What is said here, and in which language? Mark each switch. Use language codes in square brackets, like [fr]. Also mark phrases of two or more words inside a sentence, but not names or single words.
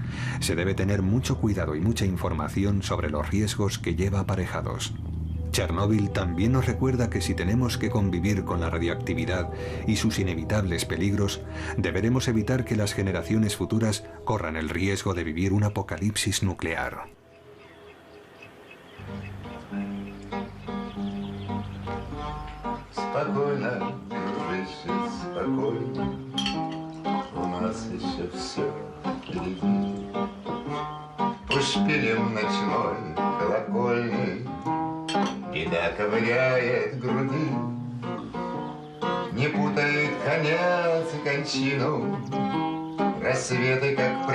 [es] Se debe tener mucho cuidado y mucha información sobre los riesgos que lleva aparejados. Chernóbil también nos recuerda que si tenemos que convivir con la radiactividad y sus inevitables peligros, deberemos evitar que las generaciones futuras corran el riesgo de vivir un apocalipsis nuclear. [ru] Спокойно, дружище, спокойно, у нас еще все впереди. Пусть шпилем ночной колокольный беда ковыряет груди, не путает конец и кончину, рассветы как